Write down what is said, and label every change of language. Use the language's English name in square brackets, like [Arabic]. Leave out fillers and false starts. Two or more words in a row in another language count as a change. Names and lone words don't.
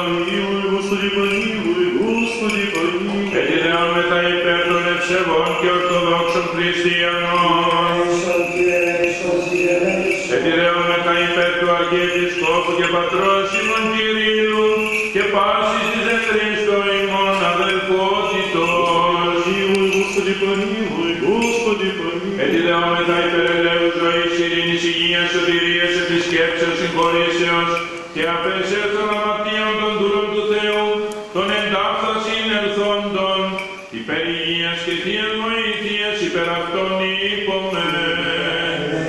[Church Slavic] Господи помилуй, Господи помилуй. [Greek] Έτσι δεόμεθα υπέρ των ευσεβών και ορθοδόξων χριστιανών. Έτσι δεόμεθα υπέρ του Αρχιεπισκόπου και πατρός ημών Κυρίου και πάσης της εν Χριστώ ημών αδελφότητος. [Church Slavic] Господи помилуй, Господи помилуй. [Greek] Έτσι δεόμεθα υπέρ ελέους ζωής, ειρήνης, υγείας, σωτηρίας, επισκέψεως, συγχωρήσεως και απέσεως των αμαρτίων των δούλων του Θεού, των εντάφθα συνελθόντων, υπέρ υγείας και θείας βοήθειας, υπέρ αυτών υπομεν.